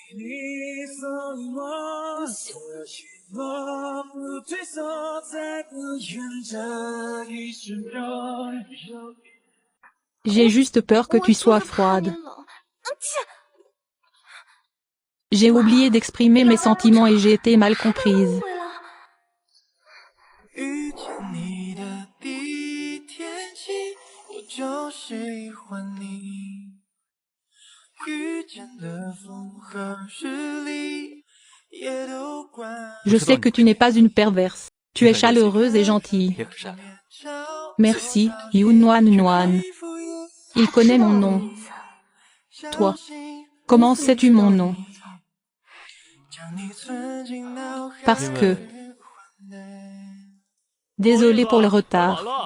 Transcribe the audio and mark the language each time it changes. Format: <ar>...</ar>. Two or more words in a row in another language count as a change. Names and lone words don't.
<fr>J'ai juste peur que tu sois froide. J'ai oublié d'exprimer mes sentiments et j'ai été mal comprise.</fr> <zh>遇见你的第一天起，我就喜欢你。遇见的风和日丽，也都关。</zh> <fr>Je sais que tu n'es pas une perverse. Tu es chaleureuse et gentille.</fr> <zh>也很善良。</zh> <fr>Merci, Yunwan Nuan. Il connaît mon nom. Toi, comment sais-tu mon nom? Parce que... Désolé pour le retard.</fr>